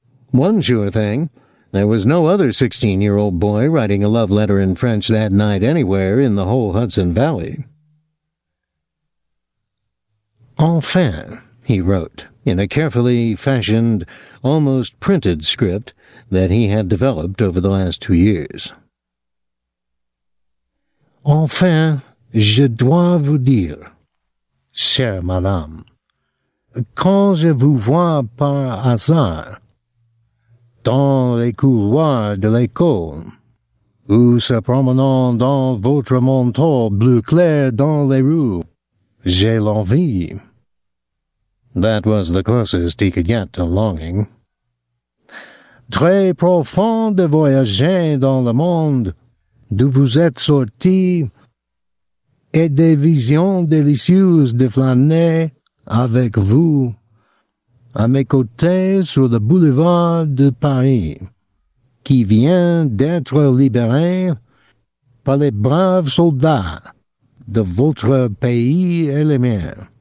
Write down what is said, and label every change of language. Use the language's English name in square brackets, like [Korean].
[English] One sure thing, there was no other 16-year-old boy writing a love letter in French that night anywhere in the whole Hudson Valley. [French] "Enfin," [English] he wrote, in a carefully fashioned, almost printed script that he had developed over the last 2 years. [French] "Enfin, je dois vous dire, chère madame, quand je vous vois par hasard, dans les couloirs de l'école, ou se promenant dans votre manteau bleu clair dans les rues, j'ai l'envie." [English] That was the closest he could get to longing. [French] "Très profond de voyager dans le monde d'où vous êtes sorti, et des visions délicieuses de flâner avec vous à mes côtés sur le boulevard de Paris, qui vient d'être libéré par les braves soldats de votre pays et les miens.